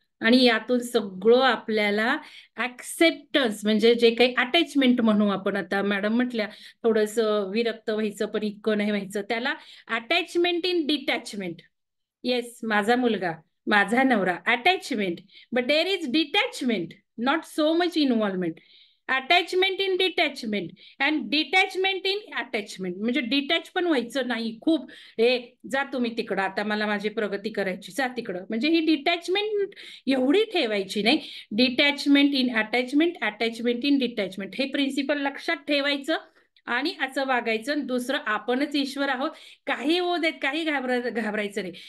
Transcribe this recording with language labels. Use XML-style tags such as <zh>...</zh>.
<mr>आणि यातून सगळं आपल्याला ऍक्सेप्टन्स, म्हणजे जे काही अटॅचमेंट म्हणू आपण, आता मॅडम म्हटल्या थोडस विरक्त व्हायचं पण इतकं नाही व्हायचं, त्याला</mr> <en>Attachment in detachment.</en> <mr>येस, माझा मुलगा, माझा नवरा, attachment.</mr> <en>But there is detachment, not so much involvement. Attachment in detachment and detachment in attachment.</en> <mr>म्हणजे डिटॅच पण व्हायचं नाही खूप, हे जा तुम्ही तिकडं, आता मला माझी प्रगती करायची, जा तिकडं, म्हणजे ही डिटॅचमेंट एवढी ठेवायची नाही.</mr> <en>detachment in attachment, attachment in detachment,</en> <mr>हे प्रिन्सिपल लक्षात ठेवायचं. आणि असं वागायचं. दुसरं, आपणच ईश्वर आहोत, काही होऊ देत, काही घाबरायचं नाही.</mr>